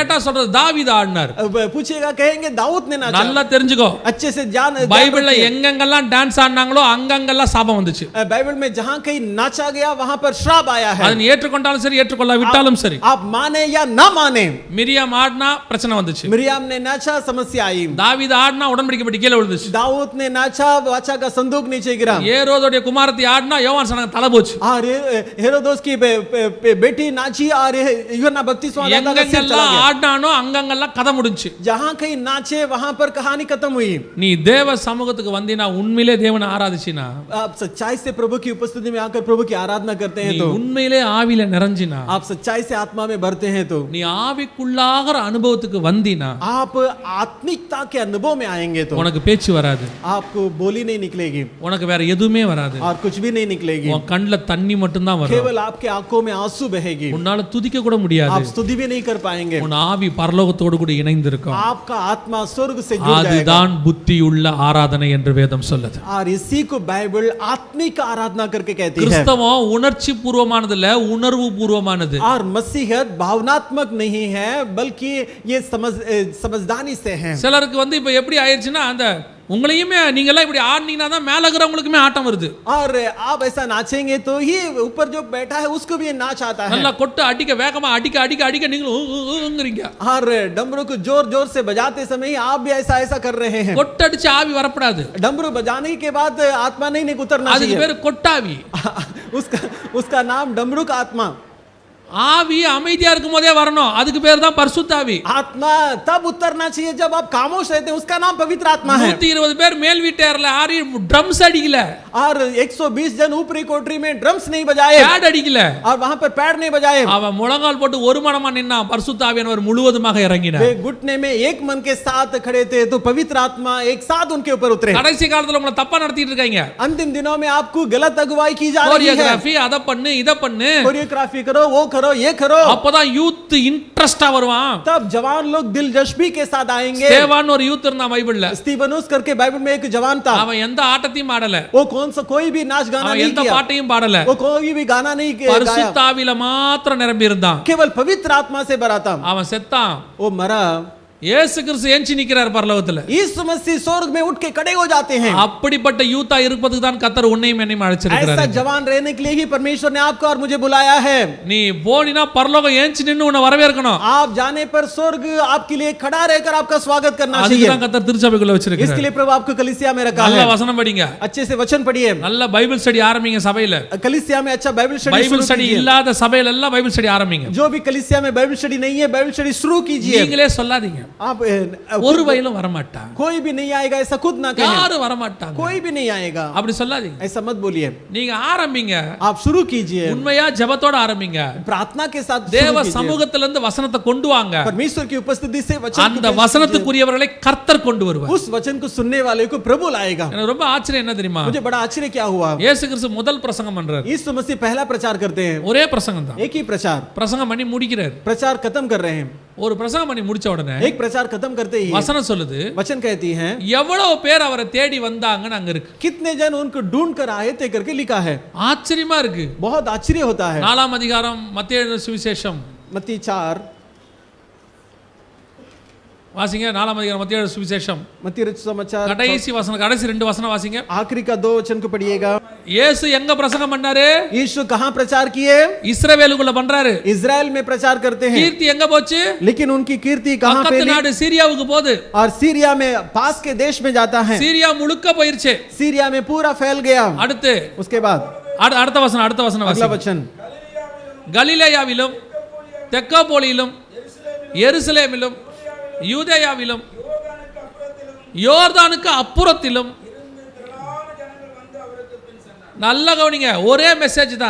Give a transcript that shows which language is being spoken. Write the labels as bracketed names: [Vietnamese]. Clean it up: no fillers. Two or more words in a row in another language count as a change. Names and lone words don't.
[Tamil] கேட்டா சொல்றது தாவீது ஆடினார். [Hindi] अब पूछिएगा कहेंगे दाऊद ने नाचा। [Tamil] நல்லா தெரிஞ்சுக்கோ, [Hindi] अच्छे से जान [Tamil] பைபிள்ல எங்கெங்கெல்லாம் டான்ஸ் ஆடினாங்களோ அங்கங்கெல்லாம் சாபம் வந்துச்சு. [Hindi] बाइबल में जहां कहीं नाचा गया वहां पर श्राप आया है। [Tamil] அதை நீ ஏற்றுக்கொண்டாலும் சரி, ஏற்றுக்கொள்ளாவிட்டாலும் சரி. [Hindi] आप माने या ना माने, [Tamil] மிரியாம் ஆடினா பிரச்சனை வந்துச்சு. [Hindi] मिरियाम ने नाचा, समस्या आई। [Tamil] தாவீது ஆடினா உடன்படிக்கை பெட்டி கீழே விழுந்துச்சு. [Hindi] दाऊद ने नाचा, वाचा का संदूक नीचे गिरा। [Tamil] ஏரோதுடைய குமாரத்தி ஆடினா யோவான் ஸ்நானகன் தலை போச்சு. [Hindi] और हेरोदोस की बेटी नाची और यूहन्ना बपतिस्मा दाता का सिर चला [Tamil] எங்கெங்கெல்லாம் [Hindi] गया। [Tamil] ஆடினானோ அங்கங்கெல்லாம் கதை முடிஞ்சுச்சு. [Hindi] जहां कहीं नाचे वहां पर कहानी खत्म हुई। [Tamil] நீ தேவ சமூகத்துக்கு வந்தினா, உண்மையிலே தேவனை ஆராதிச்சினா, [Hindi] आप सच्चाई से प्रभु की उपस्थिति में आकर प्रभु की आराधना करते हैं [Tamil] நீ [Hindi] तो, [Tamil] உண்மையிலே ஆவியில நிறைஞ்சினா, [Hindi] आप सच्चाई से आत्मा में भरते हैं तो, [Tamil] நீ ஆவிக்குள்ளாகிற அனுபவத்துக்கு வந்தினா, [Hindi] आप आत्मिकता के अनुभव में आएंगे तो [Tamil] உனக்கு பேச்சு வராது, [Hindi] आपको बोली नहीं निकलेगी [Tamil] உனக்கு வேற எதுவுமே வராது, [Hindi] और कुछ भी नहीं निकलेगी। [Tamil] உன் கண்ணுல தண்ணி மட்டும் தான் வரும். வரும் [Hindi] केवल आपके आंखों में आंसू बहेगी, [Tamil] உன்னால துதிக்க கூட முடியாது [Hindi] आप स्तुति भी नहीं कर पाएंगे, [Tamil] உன் ஆவி பரலோகத்தோடு கூட இணைந்து இருக்கும் [Hindi] आपका आत्मा स्वर्ग से जुड़ जाएगा। [Tamil] அதுதான் புத்தியுள்ள ஆராதனை என்று வேதம் சொல்லுது [Hindi] और इसी को बाइबल आत्मिक आराधना करके कहती है। [Tamil] கிறிஸ்தவம் உணர்ச்சி பூர்வமானது இல்ல உணர்வு பூர்வமானது [Hindi] और मसीहत भावनात्मक नहीं है बल्कि ये समझदारी से है। [Tamil] சிலருக்கு வந்து இப்ப எப்படி ஆயிருச்சுன்னா அந்த உங்களையுமே நீங்க எல்லாம் இப்படி ஆடினீங்கன்னா தான் மேல இருக்கிறவங்களுக்குமே ஆட்டம் வருது [Hindi] और आप ऐसा नाचेंगे तो ही ऊपर जो बैठा है उसको भी नाच आता है। [Tamil] நல்லா கொட்டு அடிக்க வேகமா அடிக்க அடிக்க அடிக்க நீங்களும் [Hindi] और डमरू को जोर जोर से बजाते समय आप भी ऐसा ऐसा कर रहे हैं। [Tamil] கொட்டு அடிச்சு ஆவி வரப்படாது, [Hindi] डमरू बजाने के बाद आत्मा नहीं उतरना [Tamil] அதுக்கு [Hindi] चाहिए। [Tamil] பேரு கொட்டாவி। [Hindi] उसका नाम डमरू का आत्मा। [Tamil] ஆவி அமைதியா இருக்கும் போதே வரணும், அதுக்கு பேர் தான் பரிசுத்த ஆவி। [Hindi] आत्मा तब उतरना चाहिए जब आप खामोश रहते हैं, उसका नाम पवित्र आत्मा है। [Tamil] 120 பேர் மேல் வீட்டேர்ல ஆரி ட்ரம்ஸ் அடிக்கல, [Hindi] और 120 जन ऊपरी कोठरी में ड्रम्स नहीं बजाए, [Tamil] பேட் அடிக்கல, [Hindi] और वहां पर पैड नहीं बजाए। [Tamil] அவன் முழங்கால் போட்டு ஒரு மனமா நின்னா பரிசுத்த ஆவியானவர் முழுவதுமாக இறங்கினார்। [Hindi] वे घुटने में एक मन के साथ खड़े थे तो पवित्र आत्मा एक साथ उनके ऊपर उतरे। [Tamil] கடைசி காலத்துல உங்களை தப்பா நடத்திட்டு இருக்காங்க, [Hindi] अंतिम दिनों में आपको गलत अगुवाई की जा रही है। [Tamil] கோரியோகிராஃபி அத பண்ணு இத பண்ணு, [Hindi] कोरियोग्राफी करो, वो करो, ये करो। [Tamil] அப்பதான் யூத் இன்ட்ரஸ்டா வருவான்। [Hindi] तब जवान लोग दिलजस्पी के साथ आएंगे। [Tamil] ஸ்தேவான் ஒரு யூத் இருந்தான் பைபிள்ல, [Hindi] स्तीफनुस करके बाइबल में एक जवान था। [Tamil] அவன் எந்த ஆட்டத்தையும் ஆடல, [Hindi] वो कोई भी नाच गाना [Tamil] அவன் [Hindi] नहीं [Tamil] எந்த [Hindi] किया, [Tamil] பாட்டையும் பாடல, [Hindi] वो कोई भी गाना नहीं गाया, [Tamil] பரிசுத்த ஆவியில மாத்திரம் நிரம்பி இருந்தான்। [Hindi] केवल पवित्र आत्मा से भरा था। [Tamil] அவன் செத்தான், [Hindi] वो मरा। [Tamil] இயேசு கிறிஸ்து ஏஞ்சி நிக்கிறார் பரலோகத்துல। [Hindi] यीशु मसीह स्वर्ग में उठ के खड़े हो जाते हैं। [Tamil] அப்படிப்பட்ட யூத்தா இருப்பதுக்கு தான் கர்த்தர் உன்னையும் என்னையும் அழைச்சிருக்கிறார்। [Hindi] ऐसा जवान रहने के लिए ही परमेश्वर ने आपको और मुझे बुलाया है। [Tamil] நீ போனினா பரலோகம் ஏஞ்சி நின்னு உன்னை வரவேற்கணும்। [Hindi] आप जाने पर स्वर्ग आपके लिए खड़ा रहकर आपका स्वागत करना [Tamil] அதுக்கு [Hindi] चाहिए। [Tamil] தான் கர்த்தர் திருச்சபைக்குள்ள வச்சிருக்கார்। [Hindi] इसके लिए प्रभु आपको कलीसिया में रखा [Tamil] நல்ல [Hindi] है। [Tamil] வசனம் படிங்க, [Hindi] अच्छे से वचन पढ़िए, [Tamil] நல்ல [English] Bible study [Tamil] ஆரம்பிங்க சபையில। [Hindi] कलीसिया में अच्छा [English] Bible study [Tamil] பைபிள் [Hindi] शुरू [Tamil] ஸ்டடி [Hindi] कीजिए। [Tamil] இல்லாத சபையில எல்லாம் [English] Bible study [Tamil] ஆரம்பிங்க। [Hindi] जो भी कलीसिया में [English] Bible study [Hindi] नहीं है, [English] Bible study [Hindi] शुरू कीजिए। [Tamil] நீங்களே சொல்லாதீங்க, [Hindi] आप [Tamil] ஒரு வயலும் வர மாட்டாங்க, [Hindi] कोई भी नहीं आएगा ऐसा खुद ना कहें। [Tamil] யாரும் வர மாட்டாங்க, [Hindi] कोई भी नहीं आएगा, [Tamil] அப்படி சொல்லாதீங்க। [Hindi] ऐसा मत बोलिए। [Tamil] நீங்க ஆரம்பிங்க, [Hindi] आप शुरू कीजिए, [Tamil] உண்மையா ஜெபத்தோட ஆரம்பிங்க। [Hindi] प्रार्थना के साथ शुरू [Tamil] தேவ [Hindi] कीजिए। [Tamil] சமூகத்துல இருந்து வசனத்தை கொண்டு வாங்க, [Hindi] परमेश्वर की उपस्थिति से वचन [Tamil] அந்த [Hindi] को पेश [Tamil] வசனத்துக்குரியவர்களை கர்த்தர் கொண்டு வருவார்। [Hindi] कीजिए। उस वचन को सुनने वाले को प्रभु लाएगा। [Tamil] எனக்கு ரொம்ப ஆச்சரியம் என்ன தெரியுமா, [Hindi] मुझे बड़ा आश्चर्य क्या हुआ, [Tamil] இயேசு கிறிஸ்து முதல் பிரசங்கம் பண்றார், [Hindi] यीशु मसीह पहला प्रचार करते हैं, [Tamil] ஒரே பிரசங்கம் தான், [Hindi] एक ही प्रचार [Tamil] பிரசங்கம் பண்ணி முடிக்கிறார்। [Hindi] प्रचार खत्म कर रहे हैं। [Tamil] ஒரு பிரசங்கம் பண்ணி முடிச்ச உடனே [Hindi] एक प्रचार खत्म करते ही [Tamil] வசனம் சொல்லுது, [Hindi] वचन कहती है [Tamil] எவ்வளவு பேர் அவரை தேடி வந்தாங்கன்னு அங்க இருக்கு। [Hindi] कितने जन उनको ढूंढ कर आए थे करके लिखा है। [Tamil] ஆச்சரியமா இருக்கு। [Hindi] बहुत आश्चर्य होता है। [Tamil] 4ஆம் அதிகாரம் மத்தேயு எழுதின சுவிசேஷம் [Hindi] मत्ती 4 [Tamil] வாசிங்க, 4ஆம் அதிகாரம் மத்தேயு எழுதின சுவிசேஷம் [Hindi] मत्ती रचित समाचार [Tamil] கடைசி வசனம், கடைசி 2 வசனம் வாசிங்க। [Hindi] आखिरी का 2 वचन को पढ़िएगा। [Tamil] இயேசு எங்க பிரசங்கம் பண்ணாரு? [Hindi] यीशु कहां प्रचार किए? [Tamil] இஸ்ரவேலுக்குள்ள பண்றாரு। [Hindi] इजराइल में प्रचार करते हैं। [Tamil] கீர்த்தி எங்க போச்சு? [Hindi] लेकिन उनकी कीर्ति कहां [Tamil] பக்கத்து [Hindi] फैली? [Tamil] நாடு சீரியாவுக்கு போகுது। [Hindi] और सीरिया में पास के देश में जाता है। [Tamil] சீரியா முழுக்க போயிருச்சு। [Hindi] सीरिया में पूरा फैल गया। [Tamil] அடுத்து [Hindi] उसके बाद [Tamil] அடுத்த வசனம் [Hindi] अगला [Tamil] வாசிங்க। [Hindi] वचन [Tamil] கலிலேயாவிலும் தெக்கப்போலியிலும் எருசலேமிலும் யூதேயாவிலும் யோர்தானுக்கு அப்புறத்திலும், நல்ல கவனிங்க, ஒரே மெசேஜ் தான்,